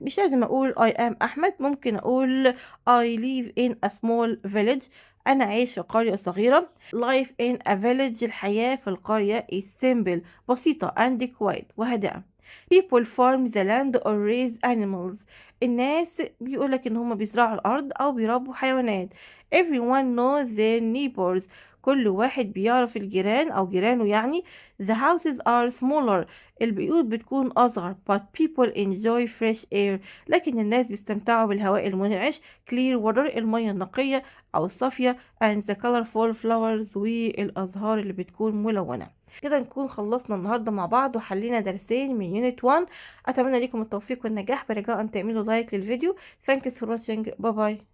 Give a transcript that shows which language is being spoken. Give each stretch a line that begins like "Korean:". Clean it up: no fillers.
Arabic: مش لازم أقول
English: I am أحمد،
Arabic: ممكن أقول
English: I live in a small village.
Arabic: أنا عايش في قرية صغيرة.
English: Life in a village
Arabic: الحياة في القرية
English: is simple
Arabic: بسيطة
English: and quiet
Arabic: وهادئة.
English: People farm the land or raise animals.
Arabic: الناس بيقولك إن هما بيزرعوا الأرض أو بيربوا حيوانات.
English: Everyone knows their neighbors.
Arabic: كل واحد بيعرف الجيران أو جيرانه يعني.
English: The houses are smaller.
Arabic: البيوت بتكون أصغر
English: but people enjoy fresh air.
Arabic: لكن الناس بيستمتعوا بالهواء المنعش
English: clear water
Arabic: المياه النقية أو الصافية
English: and the colorful flowers
Arabic: والأزهار اللي بتكون ملونة. كده نكون خلصنا النهاردة مع بعض وحلينا درسين من يونت 1. أتمنى لكم التوفيق والنجاح، برجاء أن تعملوا لايك للفيديو.
English: Thank you for watching.
Arabic: باي باي.